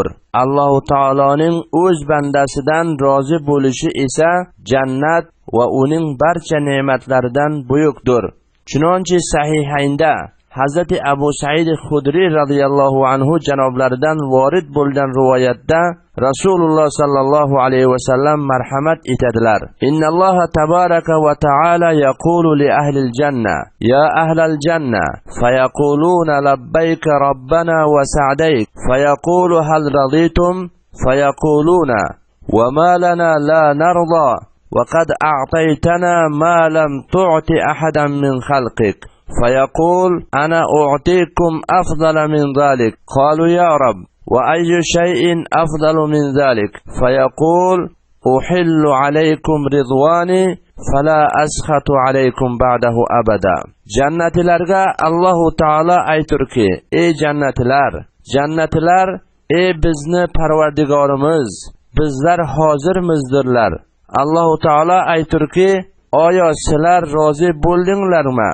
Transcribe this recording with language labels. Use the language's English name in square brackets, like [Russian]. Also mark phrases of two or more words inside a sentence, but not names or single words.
[Uzbek] Alloh taoloning o'z bandasidan rozi bo'lishi esa jannat va uning barcha ne'matlaridan buyukdir. Chunonchi sahihaynda Hazrati Abu Said Khudri [Arabic] رضي الله عنه [Uzbek] janoblaridan vorid bo'lgan rivoyatda Rasululloh [Arabic] صلى الله عليه وسلم [Uzbek] marhamat etadilar. [Arabic] إن الله تبارك وتعالى يقول لأهل الجنة يا أهل الجنة فيقولون لبيك ربنا وسعديك فيقول هل رضيتم فيقولون وما لنا لا نرضى وقد أعطيتنا ما لم تعط أحدا من خلقك. فيقول أنا أعطيكم أفضل من ذلك. قالوا يا رب وأي شيء أفضل من ذلك؟ فيقول أحل عليكم رضواني فلا أسخط عليكم بعده أبدا. [Uzbek] Jannatlarga Alloh taolo ayturki: ey jannatlar, ey bizni Parvardigorimiz, bizlar hozirmizdirlar. Alloh taolo ayturki: oyo sizlar rozi bo'ldinglarmi?